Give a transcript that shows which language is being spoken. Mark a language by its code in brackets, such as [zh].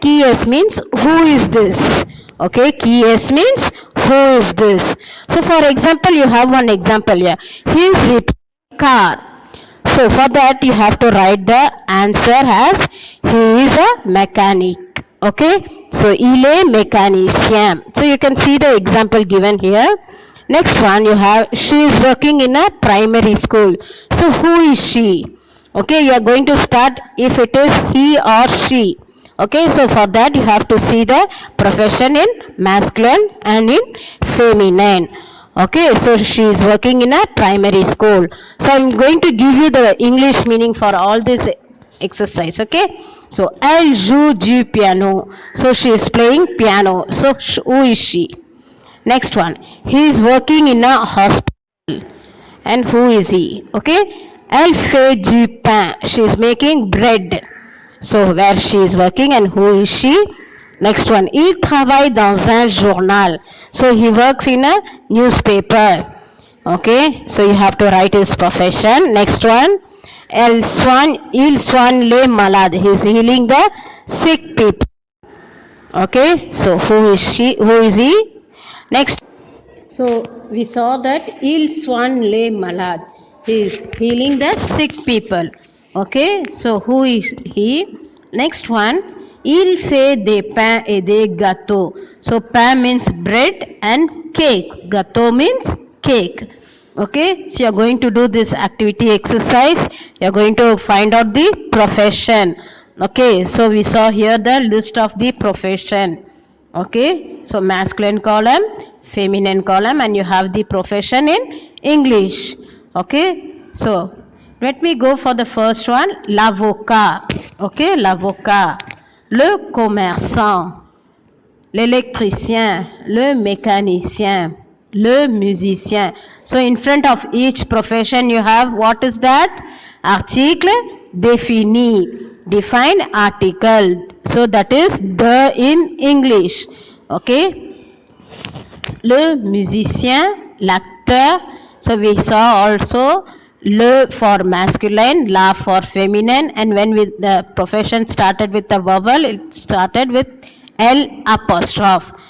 [fr] Qui est [en] means who is this? Okay, qui est means who is this? So for example, you have one example here. He is repairing car. So for that you have to write the answer as he is a mechanic. [fr] Okay, so il est mécanicien. [en] So you can see the example given here. Next one you have, she is working in a primary school. So who is she? Okay, you are going to start if it is he or she. Okay, so for that you have to see the profession in masculine and in feminine. Okay, so she is working in a primary school. So I'm going to give you the English meaning for all this exercise. [fr] Okay, so elle joue du piano. [en] So she is playing piano. So who is she? Next one, he is working in a hospital. And who is he? Okay, [fr] elle fait du pain. [en] She is making bread. So where she is working and who is she? [fr] Next one, il travaille dans un journal. [en] So he works in a newspaper. Okay, so you have to write his profession. [fr] Next one, il soigne les malades. [en] He is healing the sick people. Okay, so who is she? Who is he? Next, so we saw that [fr] il soigne les malades. [en] He is healing the sick people. Okay, so who is he? [fr] Next one, il fait des pains et des gâteaux. [en] So pain means bread and cake. Gâteau means cake. Okay, so you are going to do this activity exercise. You are going to find out the profession. Okay, so we saw here the list of the profession. Okay, so masculine column, feminine column, and you have the profession in English. Okay, so let me go for the first one, l'avocat. [fr] Okay, l'avocat, le commerçant, l'électricien, le mécanicien, le musicien. [en] So in front of each profession you have, what is that? [fr] Article défini. [en] Define article. So that is the in English. Okay. [fr] Le musicien, l'acteur. [en] So we saw also le for masculine, la for feminine, and when the profession started with the vowel, it started with L apostrophe.